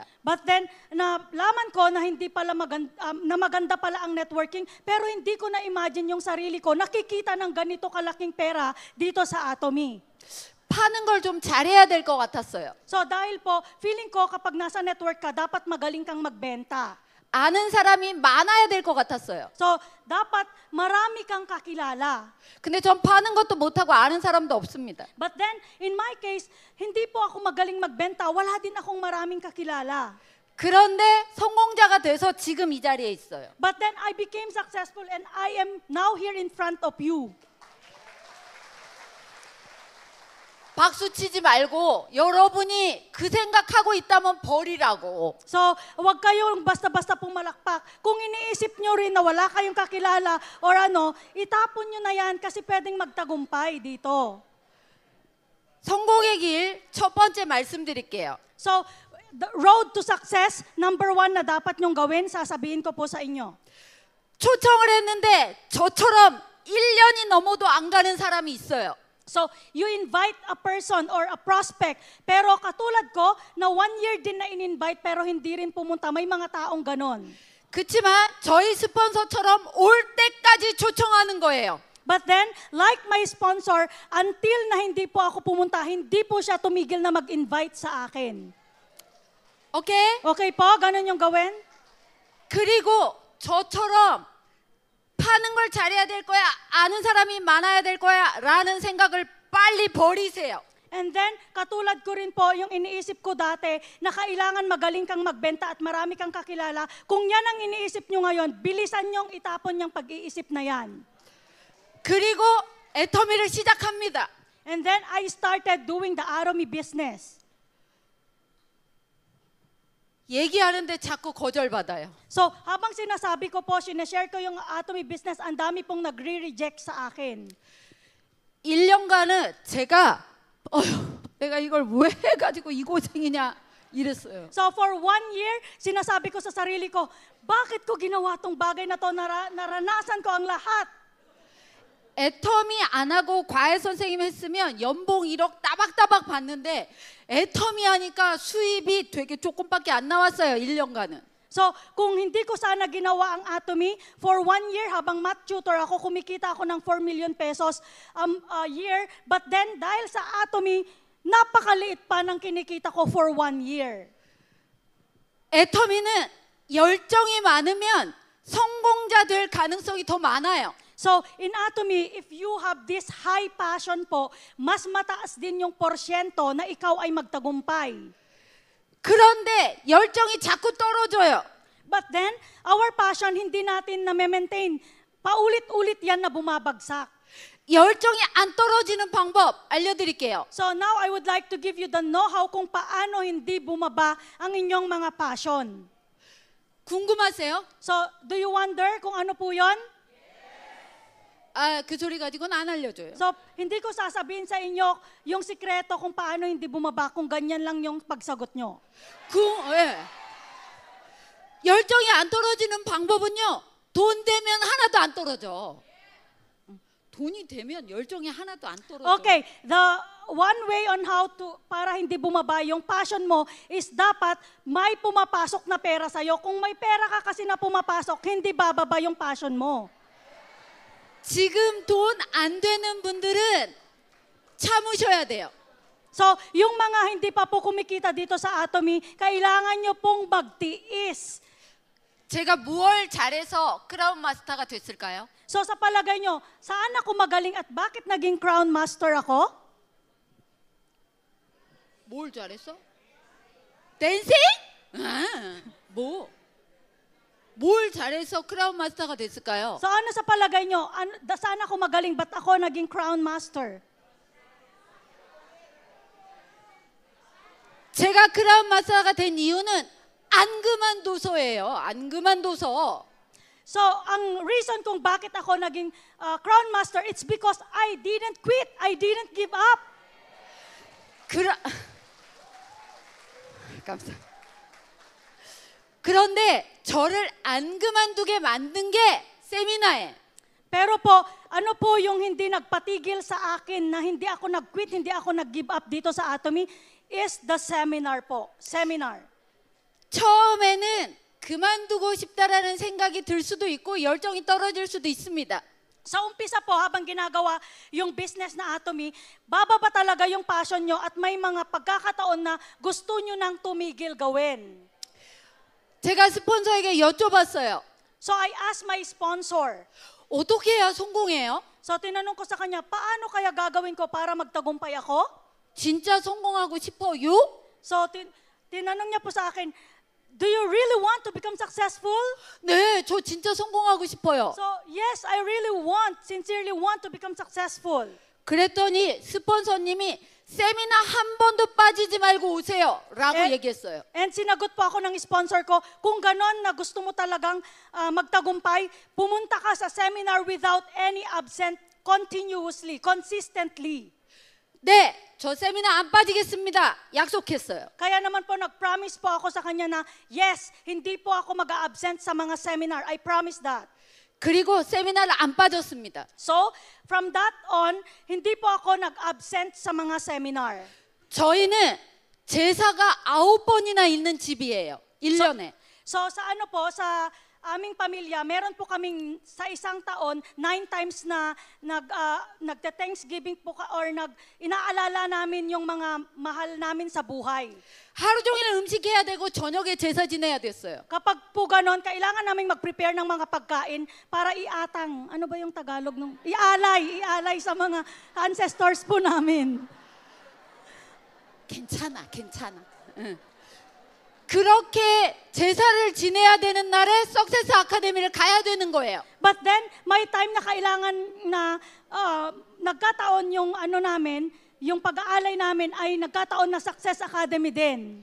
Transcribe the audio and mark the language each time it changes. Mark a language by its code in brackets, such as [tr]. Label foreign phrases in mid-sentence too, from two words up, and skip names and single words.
[en] But then, [tl] nalaman ko na hindi pala maganda pala ang networking, pero hindi ko na-imagine yung sarili ko nakikita ng ganito kalaking pera dito sa Atomy. [ko] 파는 걸 좀 잘해야 될 것 같았어요. [tl] So dahil po, feeling ko kapag nasa network ka, dapat magaling kang magbenta. [ko] 아는 사람이 많아야 될 것 같았어요. [tl] So, dapat marami kang kakilala. [ko] 근데 전 파는 것도 못하고 아는 사람도 없습니다. [en] But then, in my case, [tl] hindi po ako magaling magbenta. Wala din akong maraming kakilala. [ko] 그런데 성공자가 돼서 지금 이 자리에 있어요. [en] But then, I became successful and I am now here in front of you. [ko] 박수 치지 말고 여러분이 그 생각하고 있다면 버리라고. [tl] So, wag kayong basta-basta pumalakpak. Kung iniisip nyo rin na wala kayong kakilala or itapon nyo na yan kasi pwedeng magtagumpay dito. [ko] 성공의 길 첫 번째 말씀드릴게요. [tl] So, [en] the road to success, [tl] number 1 na dapat nyong gawin, sasabihin ko po sa inyo. [ko] 초청을 했는데 저처럼 1년이 넘어도 안 가는 사람이 있어요. [en] So, you invite a person or a prospect, [tl] pero katulad ko, na 1 year din na in-invite pero hindi rin pumunta. May mga taong ganon. [ko] 그렇지만 저희 스폰서처럼 올 때까지 초청하는 거예요. [en] But then, like my sponsor, until [tl] na hindi po ako pumunta, hindi po siya tumigil na mag-invite sa akin. [ko] 오케이? [tl] Okay po? Ganon yung gawin? [ko] 그리고 저처럼 파는 걸 잘해야 될 거야, 아는 사람이 많아야 될 거야 라는 생각을 빨리 버리세요. [en] And then, [tl] katulad ko rin po, yung iniisip ko dati, na kailangan magaling kang magbenta at marami kang kakilala. Kung yan ang iniisip nyo ngayon, bilisan nyong itapon yung pag-iisip na yan. [ko] 그리고 애터미를 시작합니다. [en] And then I started doing the Atomy business. [ko] 얘기하는데 자꾸 거절받아요. [tl] So, habang sinasabi ko po, sinashare ko yung Atomy business, ang dami pong nagre-reject sa akin. [ko] 1년간은 제가 내가 이걸 왜 해가지고 이 고생이냐 이랬어요. [en] So, for 1 year, [tl] sinasabi ko sa sarili ko, bakit ko ginawa tong bagay na to? Naranasan ko ang lahat. [ko] 애터미 안 하고 과외 선생님 했으면 연봉 1억 따박따박 받는데 애터미 하니까 수입이 되게 조금밖에 안 나왔어요. 1년간은. [tl] So, kung hindi ko sana ginawa ang Atomy, [en] for 1 year [tl] habang [en] math tutor [tl] ako, kumikita ako ng [en] 4 million pesos a year. But then, [tl] dahil sa Atomy, napakaliit pa ng kinikita ko [en] for 1 year. [ko] 애터미는 열정이 많으면 성공자 될 가능성이 더 많아요. [en] So, in Atomy, if you have this high passion [tl] po, mas mataas din yung porsyento na ikaw ay magtagumpay. [ko] 그런데 열정이 자꾸 떨어져요. [en] But then, our passion, [tl] hindi natin na-maintain. Paulit-ulit yan na bumabagsak. [ko] 열정이 안 떨어지는 방법 알려드릴게요. [en] So now I would like to give you the know-how [tl] kung paano hindi bumaba ang inyong mga [en] passion. [ko] 궁금하세요? [en] So, do you wonder [tl] kung ano po yon? [ko] 그 소리 가지고는 안 알려줘요. [tl] So, hindi ko sasabihin sa inyo yung sikreto kung paano hindi bumaba kung ganyan lang yung pagsagot nyo. [ko] 예. 열정이 안 떨어지는 방법은요. 돈 되면 하나도 안 떨어져. 돈이 되면 열정이 하나도 안 떨어져. [en] Okay, the one way on how to, [tl] para hindi bumaba yung passion mo is dapat may pumapasok na pera sa'yo. Kung may pera ka kasi na pumapasok, hindi bababa yung passion mo. [ko] 지금 돈 안 되는 분들은 참으셔야 돼요. [tl] So, yung mga hindi pa po kumikita dito sa Atomy, kailangan nyo pong magtiis. [ko] 제가 무얼 잘해서 크라운 마스터가 됐을까요? [tl] So, sa palagay nyo, saan ako magaling at bakit naging Crown Master ako? [ko] 뭘 잘했어? 댄싱? 뭘 잘해서 크라운 마스터가 됐을까요? [tl] So, ano sa palagay nyo? Saan ako magaling? Ba't ako naging Crown Master? [ko] 제가 크라운 마스터가 된 이유는 안 그만둬서예요. 안 그만둬서. [tl] So, ang reason kung bakit ako naging Crown Master, [en] it's because I didn't quit. I didn't give up. [ko] 감사합니다. 그런데 저를 안 그만두게 만든 게 세미나에. [tl] Pero po, ano po yung hindi nagpatigil sa akin na hindi ako nag-quit, hindi ako nag-give up dito sa Atomy, [en] is the seminar po. Seminar. [ko] 처음에는 그만두고 싶다라는 생각이 들 수도 있고 열정이 떨어질 수도 있습니다. [tl] Sa umpisa po, habang ginagawa yung business na Atomy, bababa talaga yung passion nyo at may mga pagkakataon na gusto nyo nang tumigil gawin. [ko] 제가 스폰서에게 여쭤봤어요. [en] So I asked my sponsor. [ko] 어떻게 해야 성공해요? [tl] So tinanong ko sa kanya, paano kaya gagawin ko para magtagumpay ako? [ko] 진짜 성공하고 싶어요? [tl] So tinanong niya po sa akin, [en] do you really want to become successful? [ko] 네, 저 진짜 성공하고 싶어요. [en] So yes, I really sincerely want to become successful. [ko] 그랬더니 스폰서님이 세미나 한 번도 빠지지 말고 오세요 라고 얘기했어요. [tl] And sinagot po ako ng sponsor ko, kung ganon na gusto mo talagang magtagumpay, pumunta ka sa seminar [en] without any absent, continuously, consistently. [ko] 네, 저 세미나 안 빠지겠습니다. 약속했어요. [tl] Kaya naman po nag-promise po ako sa kanya na, yes, hindi po ako mag-a-absent sa mga seminar. [en] I promise that. [ko] 그리고 세미나를 안 빠졌습니다. [en] So, from that on, [tl] hindi po ako nag-absent sa mga seminar. [ko] 저희는 제사가 9번이나 있는 집이에요. 1년에. [tl] So, sa ano po, sa aming pamilya, meron po kaming sa isang taon, 9 times na nagte-Thanksgiving po or inaalala namin yung mga mahal namin sa buhay. [ko] 하루 종일 음식해야 되고 저녁에 제사 지내야 됐어요. [tl] Kapag po ganon, kailangan namin mag-prepare ng mga pagkain para iatang, ano ba yung Tagalog nung? Ialay sa mga ancestors po namin. [ko] 괜찮아. 응. 그렇게 제사를 지내야 되는 날에 석세스 아카데미를 가야 되는 거예요. [en] But then, [tl] may time na kailangan na nagkataon yung ano namin, yung pag-aalay namin ay nagkataon na Success Academy din.